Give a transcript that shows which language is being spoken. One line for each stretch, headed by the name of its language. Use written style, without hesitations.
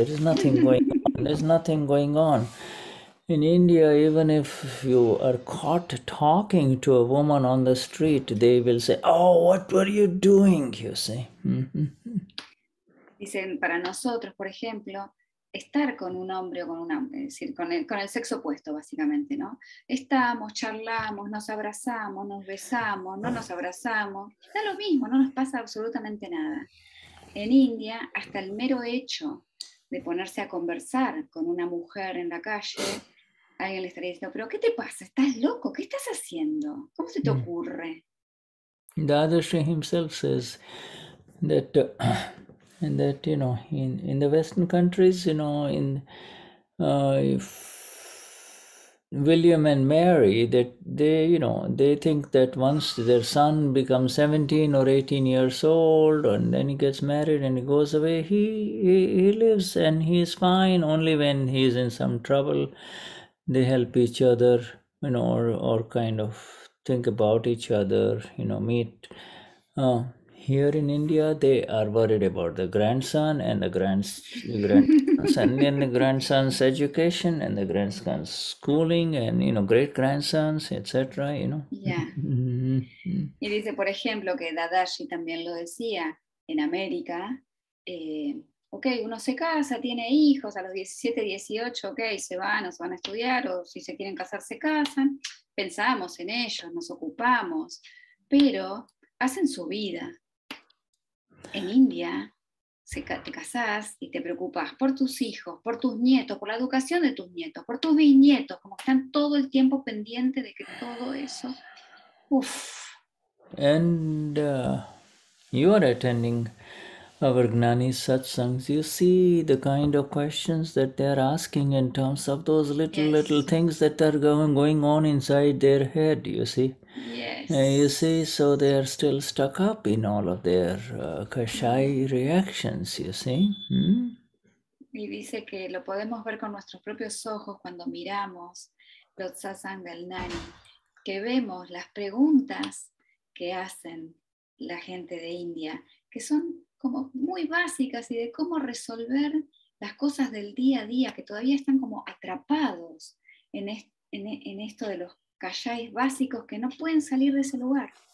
English: There is nothing going on. There's nothing going on. In India, even if you are caught talking to a woman on the street, they will say, "Oh, what were you doing?" You see.
Spanish: Dicen, para nosotros, por ejemplo, estar con un hombre o con una, es decir, con el sexo opuesto, básicamente, ¿no? Estamos, charlamos, nos abrazamos, nos besamos, no nos abrazamos, da lo mismo, no nos pasa absolutamente nada. En India, hasta el mero hecho de ponerse a conversar con una mujer en la calle, alguien le estaría diciendo, ¿pero qué te pasa? ¿Estás loco? ¿Qué estás haciendo? ¿Cómo se te ocurre?
English: Dadashri himself says that and that, you know, in the Western countries, you know, if William and Mary, that they think that once their son becomes 17 or 18 years old and then he gets married and he goes away, he lives and he is fine. Only when he is in some trouble, they help each other, you know, or kind of think about each other, you know, meet. Here in India, they are worried about the grandson and the grandson and the grandson's education and the grandson's schooling and, you know, great grandsons, etc. You know. Yeah.
Spanish: Y dice, por ejemplo, que Dadashri también lo decía, en América, ok, uno se casa, tiene hijos, a los 17, 18, ok, se van o se van a estudiar, o si se quieren casar, se casan, pensamos en ellos, nos ocupamos, pero hacen su vida. En India, te casás y te preocupas por tus hijos, por tus nietos, por la educación de tus nietos, por tus bisnietos, como que están todo el tiempo pendientes de que todo eso...
English: And you are attending our Gnani satsangs, you see the kind of questions that they are asking in terms of those little things that are going on inside their head, you see. Yes. You see, so they are still stuck up in all of their kashai reactions, you see.
Spanish: Y dice que lo podemos ver con nuestros propios ojos cuando miramos los satsang del Gnani, que vemos las preguntas que hacen la gente de India, que son como muy básicas y de cómo resolver las cosas del día a día, que todavía están como atrapados en esto de los kashais básicos que no pueden salir de ese lugar.